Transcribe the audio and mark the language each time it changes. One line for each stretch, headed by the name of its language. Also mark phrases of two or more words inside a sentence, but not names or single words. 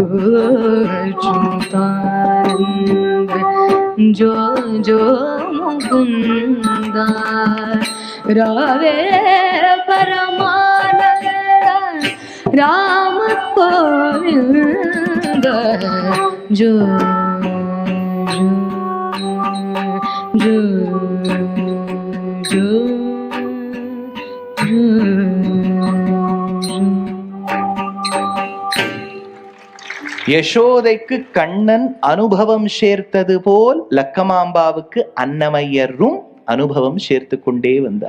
Telugu: అచ్యుతానంద జో జో ముకుంద రావే పరమానంద రామ గోవింద జో జో జో
Tamil: யசோதைக்கு கண்ணன் அனுபவம் சேர்த்தது போல் லக்கமாம்பாவுக்கு அன்னமய்யரும் அனுபவம் சேர்த்து கொண்டே வந்தார்.